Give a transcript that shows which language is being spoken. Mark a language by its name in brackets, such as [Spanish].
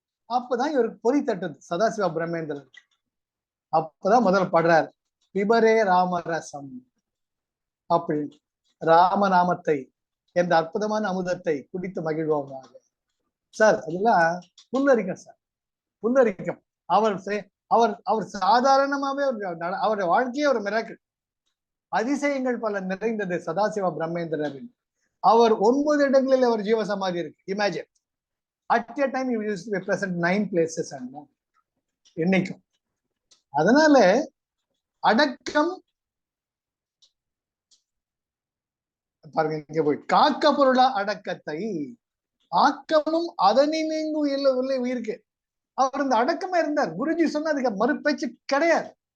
[Tamil] அப்பதான் இவருக்கு பொறி தட்டுது சதாசிவ பிரம்மேந்திரன். அப்பதான் முதல்ல பாடுறார், பிபரே ராமரசம் அப்படின்னு, ராமநாமத்தை என்ற அற்புதமான அமுதத்தை குடித்து மகிழ்வோமாக. சார் அதெல்லாம் புல்லரிக்கும் சார், புல்லரிக்கும். அவர் சாதாரணமாவே அவருடைய வாழ்க்கையே ஒரு மிராக்கிள், அதிசயங்கள் பல நிறைந்தது சதாசிவ பிரம்மேந்திரரின். அவர் 9 இடங்களில் அவர் ஜீவசமாதி இருக்கு. [English] Imagine, at a time he used to be present 9 places and more. [Tamil] இன்னைக்கும். அதனால அடக்கம் பாருங்க, இங்க போய் காக்க பொருளா அடக்கத்தை, ஆக்கமும் அதனிங்கு உள்ள உயிருக்கு. அவர் இந்த அடக்கமா இருந்தார். குருஜி சொன்னா அதுக்கு மறுபேச்சு கிடையாது.